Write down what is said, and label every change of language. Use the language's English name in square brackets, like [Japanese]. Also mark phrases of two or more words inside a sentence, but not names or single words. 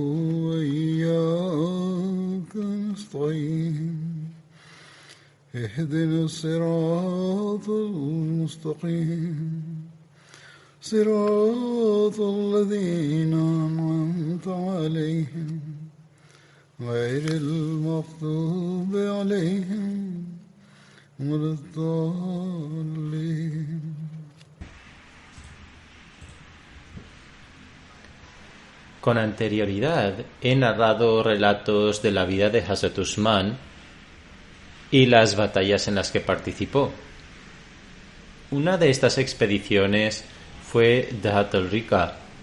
[Arabic] وإياك نستعين اهدنا الصراط المستقيم صراط الذين أنعمت عليهم غير المغضوب عليهم ولا الضالين. [Spanish] Con anterioridad he narrado relatos de la vida de Hazrat Usman y las batallas en las que participó. Una de estas expediciones fue Dahat al-Rika.